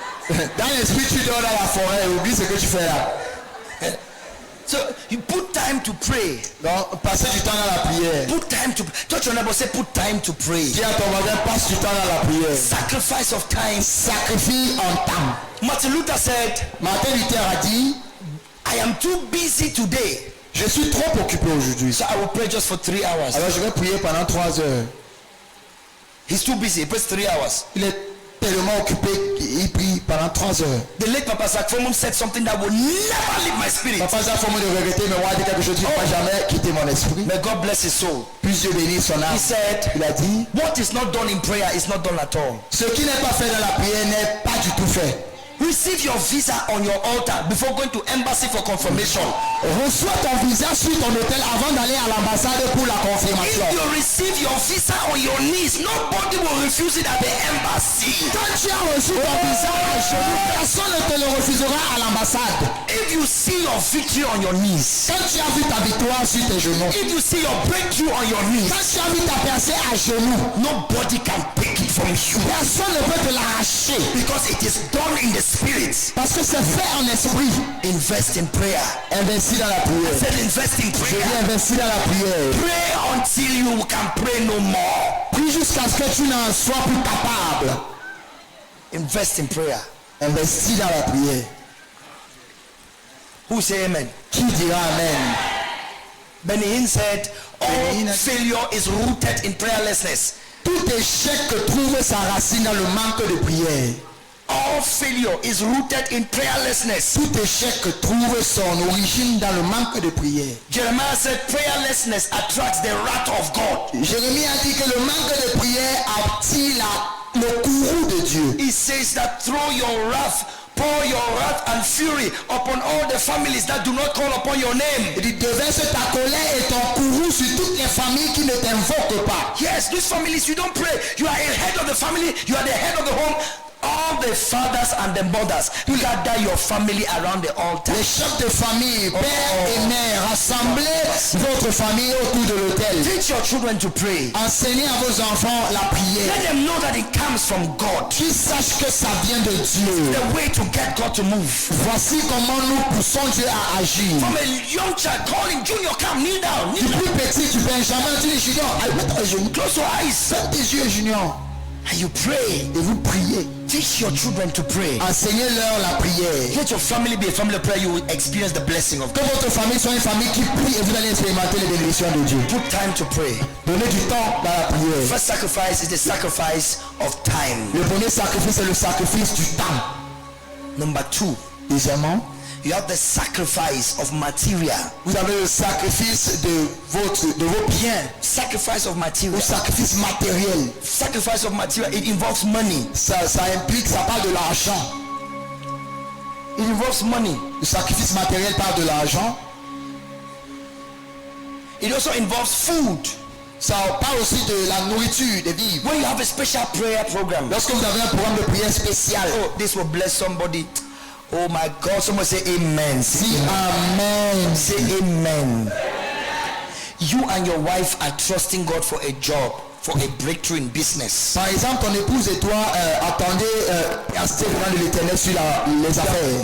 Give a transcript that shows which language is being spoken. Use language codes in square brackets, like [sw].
[fr] Dans l'esprit, tu dors dans la forêt. Oublie ce que tu fais là. [en] So you put time to pray. [fr] Donc, passez du temps dans la prière. [en] Put time to touch your neighbor. Say put time to pray. [fr] Dis à ton voisin, passe du temps dans la prière. [en] Sacrifice of time. [fr] Sacrifie en temps. [en] Martin Luther said, [fr] Martin Luther a dit, [en] I am too busy today, [fr] je suis trop occupé aujourd'hui. [en] so I will pray just for 3 hours. [fr] Alors je vais prier pendant 3 heures. [en] He's too busy. He prays 3 hours. [fr] Il est tellement occupé qu'il prie pendant 3 heures. [en] The late Papa Sakfomum said something that will never leave my spirit. [fr] Papa Zach, faut me le regretter, mais moi, il dit quelque chose qui ne va jamais quitter mon esprit. [en] May God bless his soul. [fr] Puis Dieu bénisse son âme. [en] He said, [fr] Il a dit, [en] what is not done in prayer is not done at all. [fr] ce qui n'est pas fait dans la prière n'est pas du tout fait. [en] Receive your visa on your altar before going to embassy for confirmation. [fr] Reçois ton visa sur ton hôtel avant d'aller à l'ambassade pour la [en] If [fr] confirmation. [en] you receive your visa on your knees, nobody will refuse it at the embassy. [fr] Quand tu as reçu ton visa à genoux, personne ne te le refusera à l'ambassade. [en] If you see your victory on your knees, [fr] Quand tu as vu ta victoire sur tes genoux, [en] if you see your breakthrough on your knees, [fr] quand tu as vu ta percée à genoux, [en] nobody can take it from you [fr] personne ne peut te l'arracher. [en] because it is done in the spirit. [fr] Parce que c'est fait en esprit. [en] Invest in prayer. [fr] Investis dans la prière. [en] Said invest in [fr] Je dis [en] prayer. [fr] investis dans la prière. [en] Pray until you can pray no more. [fr] Prie jusqu'à ce que tu n'en sois plus capable. [en] Invest in prayer. [fr] Investis dans la prière. [en] Who say amen? [fr] Qui dira Amen? [en] Benny Hinn said, all Benny Hinn- failure is rooted in prayerlessness. [fr] Tout échec trouve sa racine dans le manque de prière. [en] All failure is rooted in prayerlessness. [fr] Tout échec trouve son origine dans le manque de prière. [en] Jeremiah said prayerlessness attracts the wrath of God. [fr] Jérémie a dit que le manque de prière attire le courroux de Dieu. [en] He says that throw your wrath, pour your wrath and fury upon all the families that do not call upon your name. [fr] Il dit, déverse ta colère et ton courroux sur toutes les familles qui ne t'invoquent pas. [en] Yes, these families, you don't pray. You are a head of the family. You are the head of the home. All the fathers and the mothers, you gather your family around the altar. [fr] Les chefs de famille, père et mère, rassemblez votre famille autour de l'autel. [en] Teach your children to pray. [fr] Enseignez à vos enfants la prière. [en] Let them know that it comes from God. [fr] Qu'ils sachent que ça vient de Dieu. [en] The way to get God to move. [fr] Voici comment nous poussons Dieu à agir. [en] From a young child, call him Junior, come, kneel down. [fr] Du plus petit, du Benjamin, tu dis Junior, allez, mets ton genou. [en] Close your eyes. [fr] Ferme tes yeux, Junior. [en] And you pray. [fr] Et vous priez. [en] Teach your children to pray. [fr] Enseignez-leur la prière. [en] Let your family be a family of prayer. You will experience the blessing of [fr] Que [en] God. [fr] votre famille soit une famille qui prie et vous allez expérimenter les bénédictions de Dieu. [en] Put time to pray. [fr] Donnez du temps dans la prière. [en] First sacrifice is the sacrifice of time. [fr] Le premier sacrifice, c'est le sacrifice du temps. [en] Number 2, [fr] Deuxièmement, [en] you have the sacrifice of material. [fr] vous avez le sacrifice de vos biens. [en] Sacrifice of [fr] Le [en] material. [fr] sacrifice matériel. [en] Sacrifice of material. It involves money. [fr] Ça implique, ça parle de l'argent. [en] It involves money. [fr] Le sacrifice matériel parle de l'argent. [en] It also involves food. [fr] Ça parle aussi de la nourriture, des vivres. [en] When you have a special prayer program, [fr] Lorsque vous avez un programme de prière spécial, [en] oh, this will bless somebody. Oh my God, someone say amen. [fr] dis Amen. [en] Say amen. You and your wife are trusting God for a job, for a breakthrough in business. [fr] Par exemple, ton épouse et toi attendez rester devant de l'éternel sur les affaires.